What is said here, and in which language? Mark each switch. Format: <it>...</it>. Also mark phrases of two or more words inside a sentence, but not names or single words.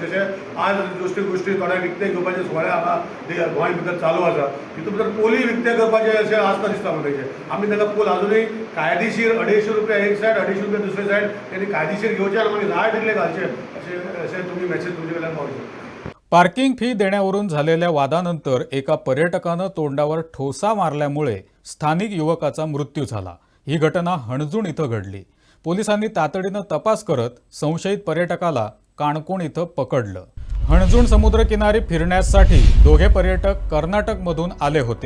<kok>जशें आज गोश्टी थोडे विकते घेवपाचे सुवाळे हांगा गोंय भितर चालू आसा, तितून भितर पोली विकते करपाचे अशें आसता दिसता म्हाका तेजे. आमी ताका पोल अजूनय कायदेशीर 250 रुपया एक सायड 250 रुपया दुसरे सायड तेणी कायदेशीर घेवचे आनी मागीर जाय तितले घालचे अशें तुमी मॅसेज तुमचे कडल्यान पावचे.</kok> <mr>पार्किंग फी देण्यावरून झालेल्या वादानंतर एका पर्यटकानं तोंडावर ठोसा मारल्यामुळे स्थानिक युवकाचा मृत्यू झाला. ही घटना हणजूण इथं घडली. पोलिसांनी तातडीनं तपास करत संशयित पर्यटकाला काणकोण इथं पकडलं. हणजूण समुद्रकिनारी फिरण्यासाठी दोघे पर्यटक कर्नाटकमधून आले होते.</mr>